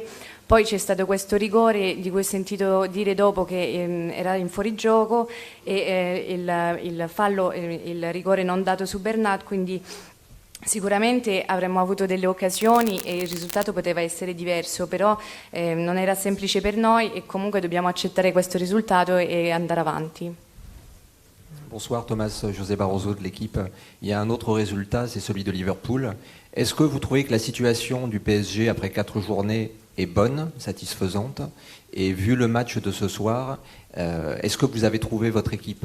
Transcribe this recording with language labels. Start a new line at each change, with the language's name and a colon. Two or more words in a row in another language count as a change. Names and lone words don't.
Italian: Poi c'è stato questo rigore di cui ho sentito dire dopo che era in fuorigioco e il fallo, il rigore non dato su Bernat, quindi sicuramente avremmo avuto delle occasioni e il risultato poteva essere diverso, però non era semplice per noi e comunque dobbiamo accettare questo risultato e andare avanti.
French: Bonsoir Thomas, José Barroso de l'équipe. Il y a un autre résultat, c'est celui de Liverpool. Est-ce que vous trouvez que la situation du PSG après 4 journées est bonne, satisfaisante? Et vu le match de ce soir, est-ce que vous avez trouvé votre équipe?